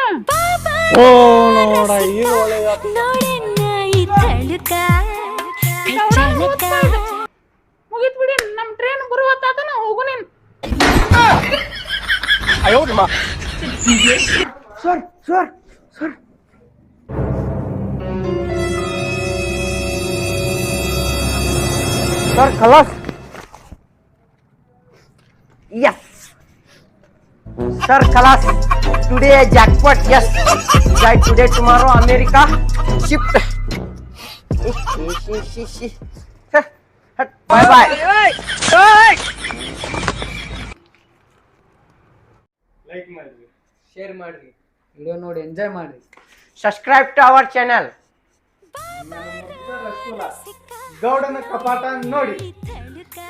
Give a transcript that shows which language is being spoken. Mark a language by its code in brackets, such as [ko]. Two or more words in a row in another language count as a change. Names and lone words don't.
[kn] ಓ ನೋಡ ಈಗ ಒಳ್ಳೆ ಮುಗಿತ್ ಬಿಡಿ ನಮ್ ಟ್ರೈನ್ ಬರುವತ್ತಾತ ನಾ ಹೋಗು ನೀನ್. [en] sir sir sir sir khalas yes sir khalas today jackpot yes flight today tomorrow America shift bye bye [kn] ಲೈಕ್ ಮಾಡ್ರಿ शेयर ಮಾಡ್ರಿ ವಿಡಿಯೋ ನೋಡಿ ಎಂಜಾಯ್ ಮಾಡ್ರಿ [en] subscribe to our channel [kn] ಗೌಡನ ಕಪಾಟ ನೋಡಿ